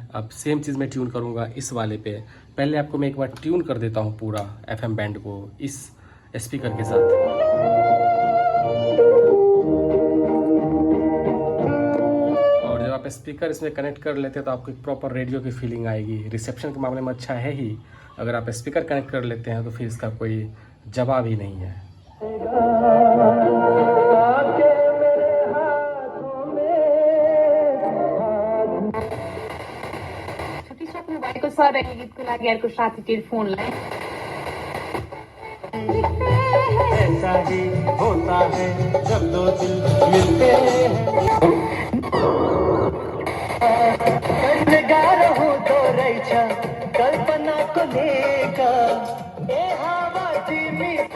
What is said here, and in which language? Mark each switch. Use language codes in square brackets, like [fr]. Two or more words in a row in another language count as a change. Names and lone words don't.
[hi] अब सेम चीज़ मैं ट्यून करूँगा इस वाले पे। पहले आपको मैं एक बार ट्यून कर देता हूँ पूरा FM बैंड को इस स्पीकर के साथ। और जब आप स्पीकर इसमें कनेक्ट कर लेते हैं तो आपको एक [en] proper radio [hi] की फीलिंग आएगी। रिसेप्शन के मामले में अच्छा है ही, अगर आप स्पीकर कनेक्ट कर लेते हैं तो फिर इसका कोई जवाब ही नहीं है। [ne] गीतको लागि अर्को साथी टेलिफोनलाई [hi] ऐसा ही होता है जब दो दिल मिलते हैं। [ne] गाह्रो हुँदो रहेछ कल्पनाको लेखा ए हावा तिमी